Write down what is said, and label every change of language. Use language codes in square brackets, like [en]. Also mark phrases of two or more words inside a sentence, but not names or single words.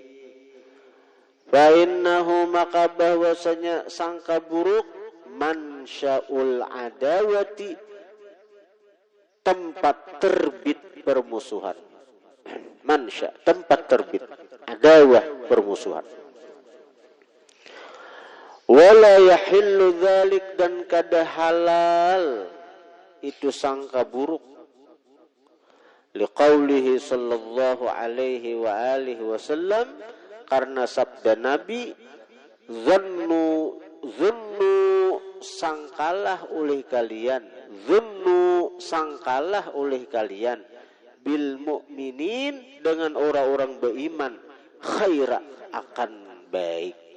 [ar] Fa innahu, [id] maka bahwasanya sangka buruk, [ar] mansyaul adawati, [id] tempat terbit permusuhan. Mansya, tempat terbit adawah, permusuhan. [ar] Wala yahillu dzalik, [id] dan kada halal itu sangka buruk. [ar] Liqaulihi sallallahu alaihi wa alihi wasallam, [id] karena sabda Nabi, zunnu sangkalah oleh kalian, zunnu sangkalah oleh kalian, [ar] bil mu'minin, [id] dengan orang-orang beriman, khaira, akan baik.